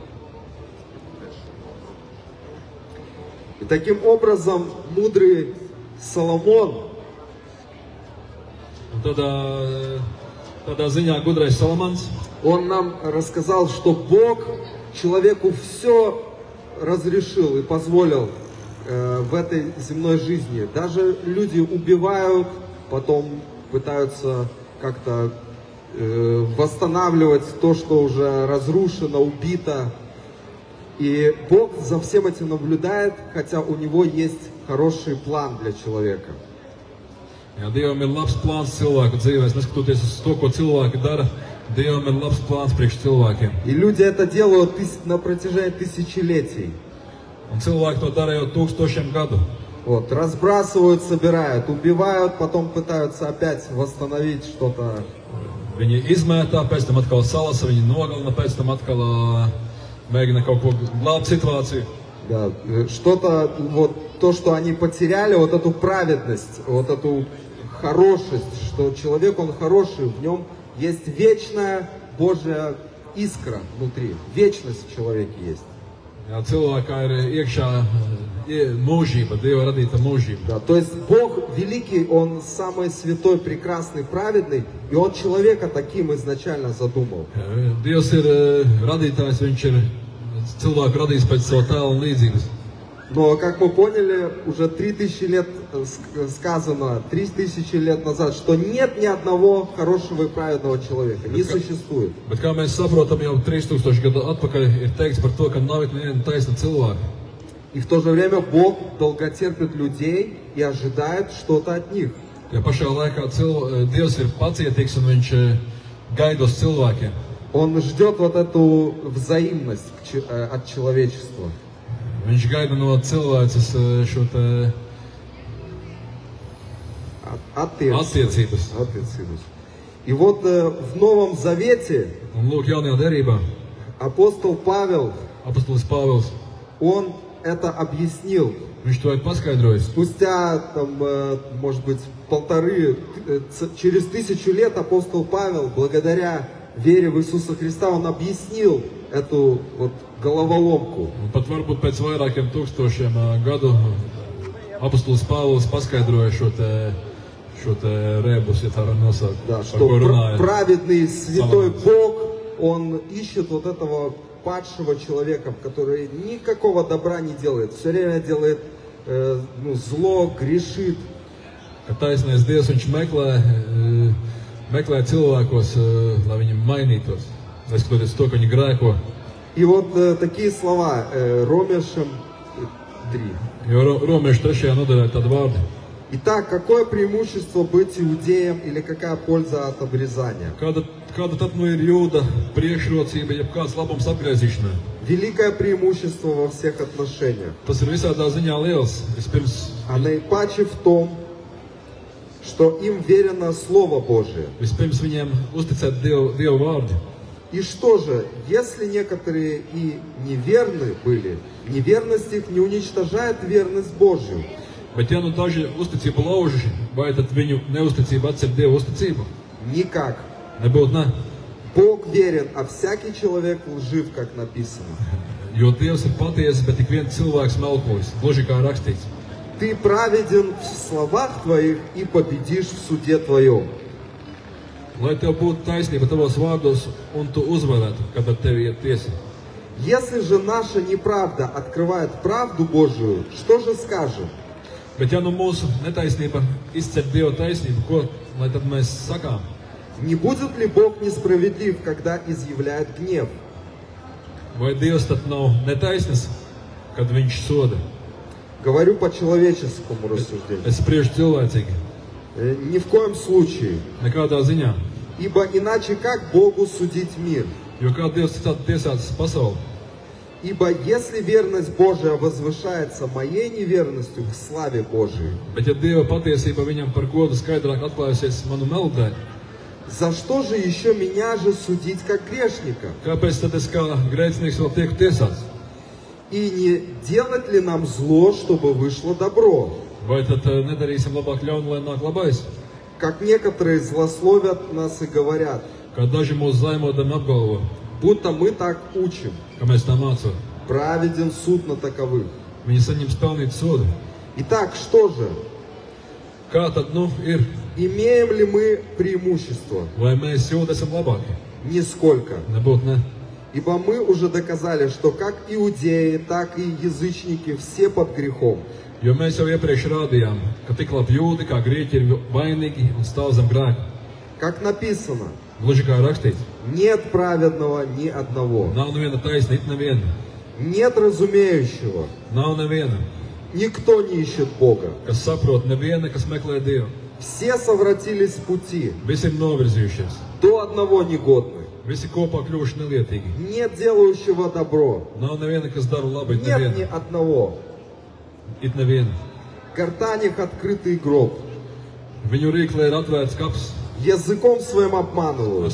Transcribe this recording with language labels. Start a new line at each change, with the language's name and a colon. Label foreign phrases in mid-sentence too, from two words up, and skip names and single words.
Russian: И таким образом мудрый Соломон,
Latvian: Un tādā ziņā gudrais Salamans,
Russian: он нам рассказал, что Бог человеку все разрешил и позволил в этой земной жизни. Даже люди убивают, потом пытаются как-то восстанавливать то, что уже разрушено, убито. И Бог за всем этим наблюдает, хотя у него есть хороший план для человека.
Latvian: Jā, Dievam ir labs plāns cilvēku dzīvēs, neskatoties uz to, ko cilvēki dara, Dievam ir labs plāns priekš cilvēkiem.
Russian: И люди это делают на протяжении тысячелетий.
Latvian: Un cilvēki to dara jau tūkstošiem gadu.
Russian: Вот, разбрасывают, собирают, убивают, потом пытаются опять восстановить что-то.
Latvian: Viņi izmētā, pēc tam atkal salasa, viņi nogalina, pēc tam atkal mēģina kaut ko glābt situāciju.
Russian: Да, что-то, вот то, что они потеряли, вот эту праведность, вот эту хорошесть, что человек, он хороший, в нем есть вечная Божья искра внутри, вечность в человеке есть.
Latvian: Jā, cilvēkā ir iekšā mūžība, Dieva radīta mūžība.
Russian: Да, то есть Бог великий, Он самый святой, прекрасный, праведный, и Он человека таким изначально задумал.
Latvian: Dievs ir radītājs, viņš ir cilvēku radījis pēc savu tēlu un līdzības.
Russian: Но, как мы поняли, уже 3000 лет сказано, 3000 лет назад, что нет ни одного хорошего и праведного человека, не существует.
Latvian: Bet kā mēs saprotam, jau 3000 gadu atpakaļ ir teikts par to, ka nav neviena taisna cilvēka.
Russian: И в то же время Бог долготерпит людей и ожидает что-то от них.
Latvian: Ja pašā laikā Dievs ir pacietīgs un viņš gaida uz cilvēkiem.
Russian: Он ждет вот эту взаимность от человечества.
Latvian: Viņš gaida no cilvēces šo te attiecības.
Russian: И вот в Новом Завете
Latvian: Un lūk, jaunajā derībā
Russian: апостол Павел,
Latvian: apostolis Pāvils,
Russian: он это объяснил.
Latvian: viņš to ir paskaidrojis.
Russian: Спустя, там, может быть, через 1000 лет апостол Павел, благодаря вере в Иисуса Христа, он объяснил эту вот головоломку.
Latvian: Un pat varbūt pēc vairākiem tūkstošiem gadu apostolis Pāvils paskaidroja šo te rebus, ja tā var nosaukt.
Russian: Да, что праведный, святой Бог, Он ищет вот этого падшего человека, который никакого добра не делает, все время делает зло, грешит.
Latvian: Ka taisnais Dievs, viņš meklē cilvēkos, lai viņi mainītos, neskatoties to, ka viņi grēko.
Russian: И вот такие слова, Ромешам 3.
Latvian: Jo Romiešu 3. nodaļā tādi vārdi.
Russian: Итак, какое преимущество быть иудеем или какая польза от обрезания?
Latvian: Kāda tad nu ir jūda priekšrocība, ja kāds labums apgriezīšanā?
Russian: Великое преимущество во всех отношениях.
Latvian: Tas ir visādā ziņā liels. Vispirms,
Russian: А наипаче в том, что им верено Слово Божие.
Latvian: Vispirms viņiem uzticēt Dievu vārdi.
Russian: И что же, если некоторые и неверны были, неверность их не уничтожает верность Божью.
Latvian: Bet ja nu daži uzticību lauži, vai tad viņu neuzticība atcer Dievu uzticību?
Russian: Никак.
Latvian: Nebūtu ne.
Russian: Бог верен, а всякий человек лжив, как написано.
Latvian: Jo Dievs ir patiesa, bet tik viens cilvēks melkojas, gluži kā rakstīts.
Russian: Ты праведен в словах твоих и победишь в суде твоем.
Latvian: Lai tev būtu taisnība tavos vārdos, un tu uzvarētu, kad ar tevi iet tiesa.
Russian: Если же наша неправда открывает правду Божию, что же скажем?
Latvian: Bet ja nu mūsu netaisnība izceļ Dieva taisnību, ko lai tad mēs sakām?
Russian: Не будет ли Бог несправедлив, когда изъявляет гнев?
Latvian: Vai Dievs tad nav netaisnis, kad viņš soda?
Russian: Говорю по человеческому рассуждению.
Latvian: Es spriežu cilvēcīgi.
Russian: Ни в коем случае.
Latvian: Nekādā ziņā.
Russian: Ибо иначе как Богу судить мир?
Latvian: Jo kā Dievs citādi tiesāts pasauli?
Russian: Ибо если верность Божия возвышается моей неверностью к славе Божией,
Latvian: Bet ja Dieva patiesība viņam par godu skaidrāk atklājusies manu melu dēļ,
Russian: за что же еще меня же судить как грешника?
Latvian: kāpēc tad es kā grēcinieks vēl tieku tiesāts?
Russian: И не делать ли нам зло, чтобы вышло добро?
Latvian: Vai tad nedarīsim labāk ļaunu, lai nāk labais?
Russian: Как некоторые злословят нас и говорят,
Latvian: Kā daži mūsu zaimodami apgalvo,
Russian: будто мы так учим.
Latvian: ka mēs tā mācām.
Russian: Праведен суд на таковых.
Latvian: Viņi saņems pelnīt sodu.
Russian: Итак, что же?
Latvian: Kā tad, ir?
Russian: Имеем ли мы преимущество?
Latvian: Vai mēs jūti esam labāki?
Russian: Нисколько.
Latvian: Nebūtu ne.
Russian: Ибо мы уже доказали, что как иудеи, так и язычники все под грехом.
Latvian: Jo mēs jau iepriekš rādījām, ka tik labi jūti, kā grieķi ir vainīgi un stāv zem grēka.
Russian: Как написано,
Latvian: Gluži kā rakstīts.
Russian: нет праведного ни одного.
Latvian: Nav neviena taisna, it neviena.
Russian: Нет разумеющего.
Latvian: Nav neviena,
Russian: Никто не ищет Бога.
Latvian: kas saprot, neviena, kas meklē Dievu.
Russian: Все совратились в пути.
Latvian: Visi ir novirzījušies.
Russian: До одного негодны.
Latvian: Visi kopā kļuvuši nelietīgi.
Russian: Нет делающего добро.
Latvian: Nav neviena, kas dara labi, it
Russian: Нет ни
Latvian: neviena.
Russian: одного.
Latvian: It neviena.
Russian: Гортань их открытый гроб.
Latvian: Viņu rīklē ir atvērts kaps.
Russian: Языком своим
Latvian: Ar
Russian: обманывают.